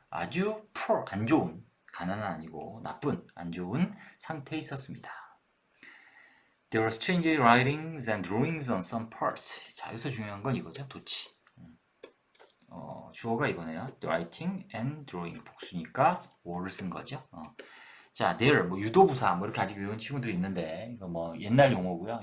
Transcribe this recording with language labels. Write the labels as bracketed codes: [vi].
[ko] 아주 poor, 안 좋은, 가난은 아니고 나쁜, 안 좋은 상태에 있었습니다. [en] There were strange writings and drawings on some parts. [ko] 자, 여기서 중요한 건 이거죠. 도치. 주어가 이거네요. [en] Writing and drawing. [ko] 복수니까 wall을 쓴 거죠. 자, there, 뭐 유도부사, 뭐 이렇게 아직 외운 친구들이 있는데, 이거 뭐 옛날 용어고요.